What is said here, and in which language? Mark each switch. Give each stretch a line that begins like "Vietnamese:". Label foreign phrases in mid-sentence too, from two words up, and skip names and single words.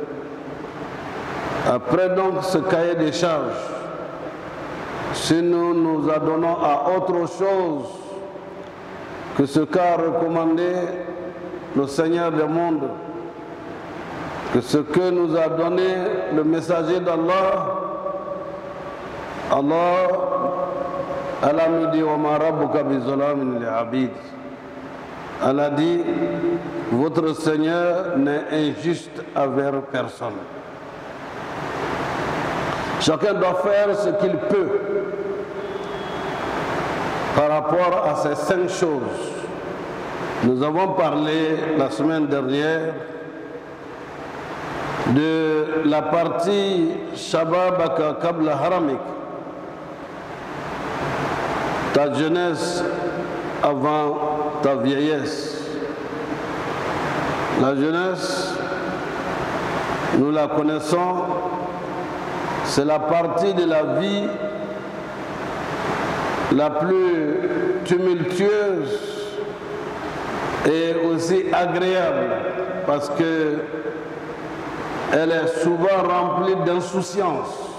French: Après donc ce cahier de charges, si nous nous adonnons à autre chose que ce qu'a recommandé le Seigneur du monde, que ce que nous a donné le messager d'Allah, Allah nous dit,
Arabic: وما ربك بظلام للعبيد.
French: Allah dit, votre Seigneur n'est injuste envers personne. Chacun doit faire ce qu'il peut par rapport à ces 5 choses. Nous avons parlé la semaine dernière de la partie
Arabic: شبابك قبل هرمك,
French: ta jeunesse avant ta vieillesse. La jeunesse, nous la connaissons c'est la partie de la vie la plus tumultueuse et aussi agréable parce que elle est souvent remplie d'insouciance.